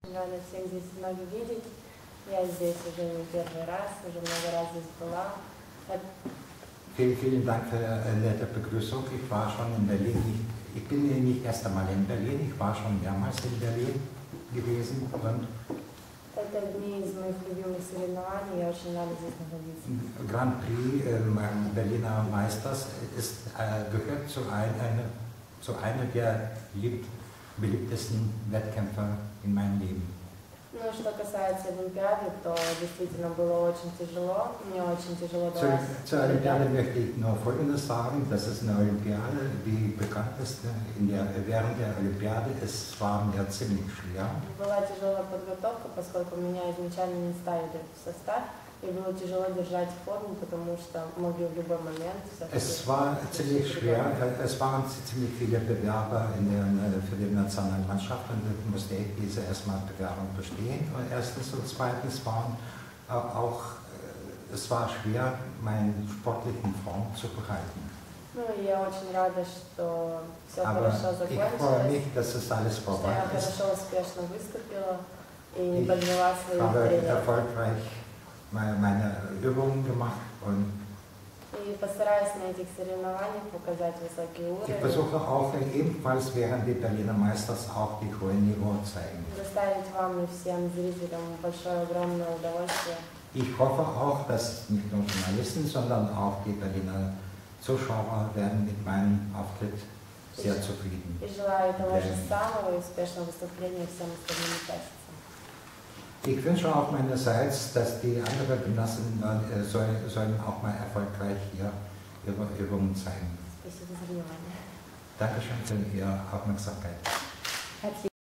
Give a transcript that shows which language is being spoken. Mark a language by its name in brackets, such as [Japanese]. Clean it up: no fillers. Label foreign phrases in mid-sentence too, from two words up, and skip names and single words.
[Russian] очень рада всех здесь вновь увидеть. Я здесь уже не первый раз, уже много раз здесь была. [German] Vielen Dank für die nette Begrüßung. Ich war schon in Berlin. Ich bin nicht erst einmal in Berlin, ich war schon mehrmals in Berlin gewesen. Und [Russian] Это одни из моих любимых соревнований, я очень рада здесь находиться. [German] Grand Prix Berliner Meisters gehört zu einer der beliebtesten Wettkämpfe in meinem Leben. [Russian] Ну, что касается Олимпиады, то действительно было очень тяжело. Мне очень тяжело далось. [German] Zur Olympiade möchte ich nur Folgendes sagen, das ist eine Olympiade, die bekannt ist während der Olympiade. Es war mir ziemlich schwer. [Russian] Была тяжелая подготовка, поскольку меня изначально не ставили в состав, и было тяжело держать форму, потому что могли в любой момент... [German] Es war ziemlich schwer, es waren ziemlich viele Bewerber für die Nationalmannschaft und dann musste ich diese erstmal Bewerbung bestehen. Und erstens und zweitens waren es war schwer, meinen sportlichen Form zu behalten. [Russian] Ну, я очень рада, что все [German] Aber [Russian] хорошо [German] ich freue mich, [Russian] закончилось, [German] dass es alles [Russian] что [German] vorbei [Russian] я [German] ist. [Russian] хорошо, успешно выступила и не подвела [German] Ich [Russian] своих [German] habe [Russian] тренеров. [German] erfolgreich meine Übungen gemacht und [Russian] И постараюсь на этих соревнованиях показать высокий [German] ich [Russian] уровень, [German] versuche auch ebenfalls während der Berliner Meisters auch die hohen Niveau zeigen. [Russian] доставить вам и всем зрителям большое, огромное удовольствие. [German] Ich hoffe auch, dass nicht nur Journalisten, sondern auch die Berliner Zuschauer werden mit meinem Auftritt sehr zufrieden. [Russian] И желаю того же самого и успешного выступления всем остальным участникам. [German] Ich wünsche auch meinerseits, dass die anderen Genossen sollen auch mal erfolgreich hier ihre Übungen zeigen. [Russian] Спасибо за внимание. [German] Dankeschön für Ihre Aufmerksamkeit.